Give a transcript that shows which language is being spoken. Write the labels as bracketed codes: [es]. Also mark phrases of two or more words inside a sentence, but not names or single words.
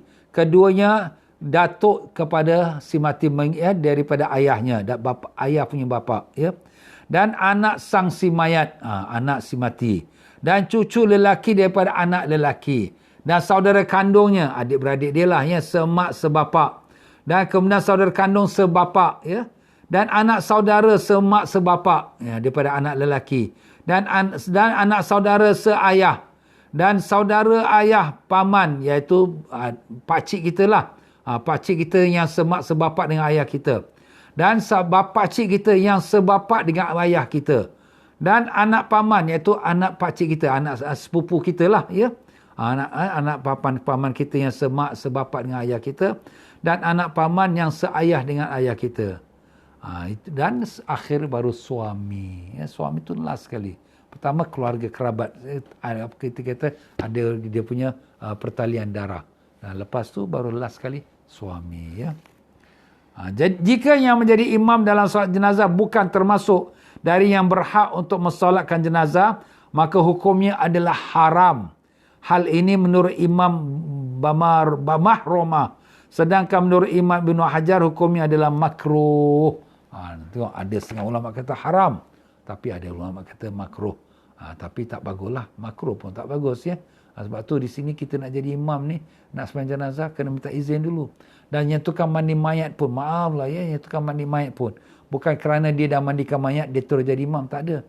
[ms] Keduanya, datuk kepada si mati daripada ayahnya, ayah punya bapa. Ya. Dan anak sang si mayat, anak si mati. Dan cucu lelaki daripada anak lelaki. Dan saudara kandungnya, adik-beradik dia lah, ya, semak sebapak. Dan kemudian saudara kandung sebapak, ya. Dan anak saudara semak sebapak, ya, daripada anak lelaki. Dan anak saudara seayah. Dan saudara ayah paman, iaitu pakcik kita lah. Pakcik kita yang semak sebapak dengan ayah kita. Dan pakcik kita yang sebapak dengan ayah kita. Dan anak paman, iaitu anak pakcik kita, anak sepupu kita lah, ya. Anak paman kita yang semak sebapak dengan ayah kita. Dan anak paman yang seayah dengan ayah kita. Dan akhir baru suami. Ya, suami itu last sekali. Pertama keluarga kerabat. Kita kata ada dia punya pertalian darah. Lepas tu baru last sekali suami. Ya. Jika yang menjadi imam dalam solat jenazah bukan termasuk dari yang berhak untuk mensolatkan jenazah, maka hukumnya adalah haram. Hal ini menurut Imam Bamahromah. Sedangkan menurut Imam Ibn Hajar hukumnya adalah makruh. Tengok, ada setengah ulama kata haram, tapi ada ulama kata makruh. Tapi tak baguslah, makruh pun tak bagus ya. Sebab tu di sini kita nak jadi imam ni, nak sembahyang jenazah kena minta izin dulu. Dan yang tukang mandi mayat pun, maaflah ya, yang tukang mandi mayat pun bukan kerana dia dah mandikan mayat dia terus jadi imam, tak ada.